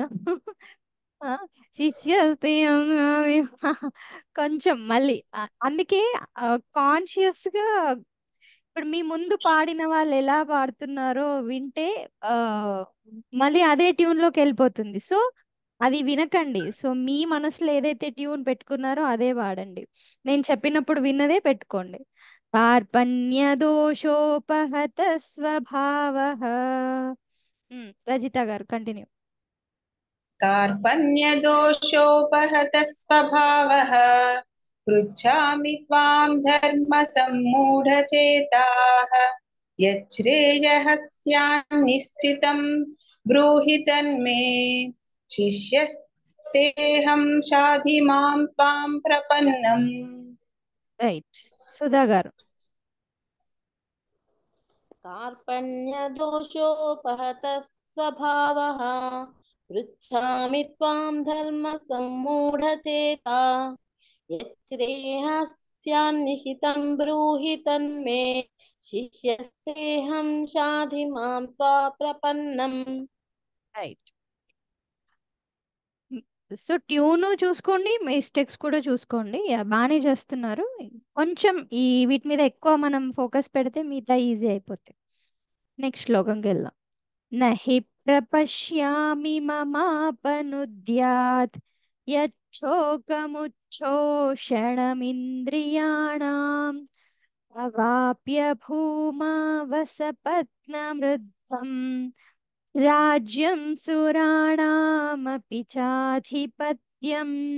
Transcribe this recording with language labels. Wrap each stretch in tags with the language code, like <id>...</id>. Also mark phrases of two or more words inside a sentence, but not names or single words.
<te>శిష్యస్తే కొంచెం మళ్ళీ అందుకే కాన్షియస్ గా ఇప్పుడు మీ ముందు పాడిన వాళ్ళు ఎలా పాడుతున్నారో వింటే మళ్ళీ అదే ట్యూన్ లోకి వెళ్ళిపోతుంది. సో అది వినకండి. సో మీ మనసులో ఏదైతే ట్యూన్ పెట్టుకున్నారో అదే వాడండి. నేను చెప్పినప్పుడు విన్నదే పెట్టుకోండి.</te> <sa>కార్పణ్యదోషోపహత స్వభావః.</sa> <te>రజిత గారు కంటిన్యూ.</te> <sa>कार्पण्यदोषोपहत स्वभावः पृच्छामि त्वां धर्मसम्मूढचेताः यच्छ्रेयस्यान्निश्चितं ब्रूहि तन्मे शिष्यस्तेऽहं शाधि मां त्वां प्रपन्नम्.</sa> <te>రైట్. సుధా గారు.</te> <sa>कार्पण्यदोषोपहतः स्वभावः पृच्छामि त्वां धर्मसम्मूढचेता यच्छ्रेयस्यान्निशितं ब्रूहि तन्मे शिष्यस्तेऽहं शाधि मां त्वा प्रपन्नम्.</sa> <te>రైట్. సో ట్యూన్ చూసుకోండి, మిస్టేక్స్ కూడా చూసుకోండి. బాగానే చేస్తున్నారు. కొంచెం ఈ వీటి మీద ఎక్కువ మనం ఫోకస్ పెడితే మిగతా ఈజీ అయిపోతాయి. నెక్స్ట్ శ్లోకంకి వెళ్దాం.</te> <sa>నహి ప్రపశ్యామి మమాపనుద్యాత్ యచ్చోకముచ్చోషణమింద్రియాణాం అవాప్య భూమా వసపత్నమృద్ధం రాజ్యం సురాణామపి చాధిపత్యం.</sa>